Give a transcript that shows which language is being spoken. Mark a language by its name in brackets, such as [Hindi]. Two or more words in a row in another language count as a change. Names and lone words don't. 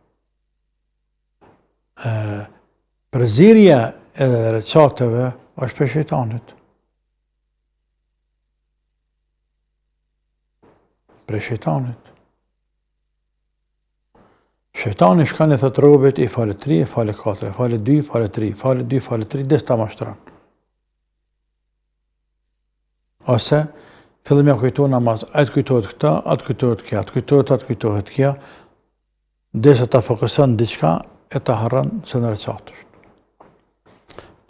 [Albanian] Përzirja e reqatëve është për shejtanit. Për shejtanit. Shejtani shkan e thët robit i fale 3, fale 4, fale 2, fale 3, fale 2, fale 3, des ta mashtran. Ose, fillim ja kujto namaz, atë kujtohet këta, atë kujtohet kja, atë kujtohet kja, des ta fokuson diçka, e ta harran se në reqatër.